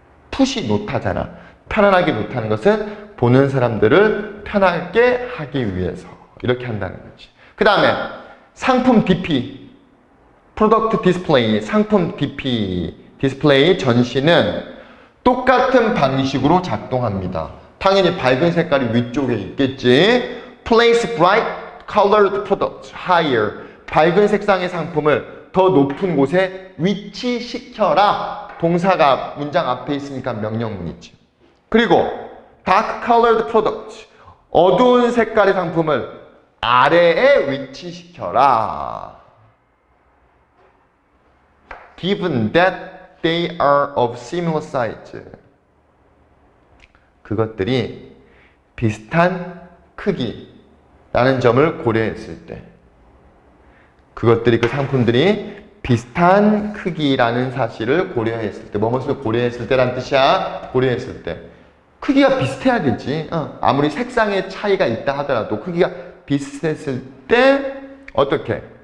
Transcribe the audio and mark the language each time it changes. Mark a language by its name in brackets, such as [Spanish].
[Korean] 푸시 노타잖아. 편안하게 노타는 것은 보는 사람들을 편하게 하기 위해서 이렇게 한다는 거지. 그 다음에 상품 DP, 프로덕트 디스플레이, 상품 DP, 디스플레이 전시는 똑같은 방식으로 작동합니다. 당연히 밝은 색깔이 위쪽에 있겠지. [English] Place bright colored products higher. [Korean] 밝은 색상의 상품을 더 높은 곳에 위치시켜라. 동사가 문장 앞에 있으니까 명령문이지. 그리고 [English] dark colored products. [Korean] 어두운 색깔의 상품을 아래에 위치시켜라. [English] Given that they are of similar size. [Korean] 그것들이 비슷한 크기라는 점을 고려했을 때, 그것들이 그 상품들이 비슷한 크기라는 사실을 고려했을 때, 무엇을 고려했을 때란 뜻이야? 고려했을 때 크기가 비슷해야 되지. 아무리 색상의 차이가 있다 하더라도 크기가 비슷했을 때 어떻게?